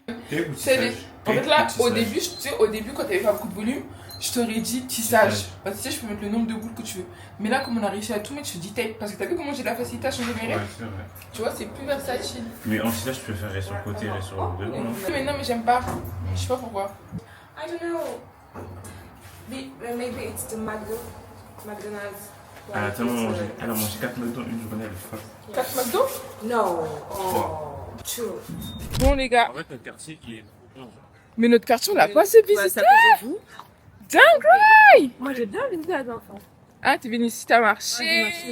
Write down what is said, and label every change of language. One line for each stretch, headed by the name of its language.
French: En fait là, au début, quand t'avais pas beaucoup de volume, je t'aurais dit tissage. Parce que tu sais, je peux mettre le nombre de boules que tu veux. Mais là, comme on a réussi à tout mettre, je te dis tape. Parce que t'as vu comment j'ai la facilité à changer mes règles. Tu vois, c'est plus versatile. Mais en tissage, je préférerais sur le côté et sur le devant, non? Mais non, mais j'aime pas. Je sais pas pourquoi.
English: I don't know. Maybe it's the McDonald's.
French: Elle a mangé 4 McDo une journée, elle est folle. 4 McDo?
English: No. True.
French: Bon, les gars. En fait, notre quartier, il est. Mais notre quartier, on l'a pas assez visité. Ça faisait vous? Dingue! Moi, j'ai bien visité à l'enfant. Ah, t'es venu ici, t'as marché.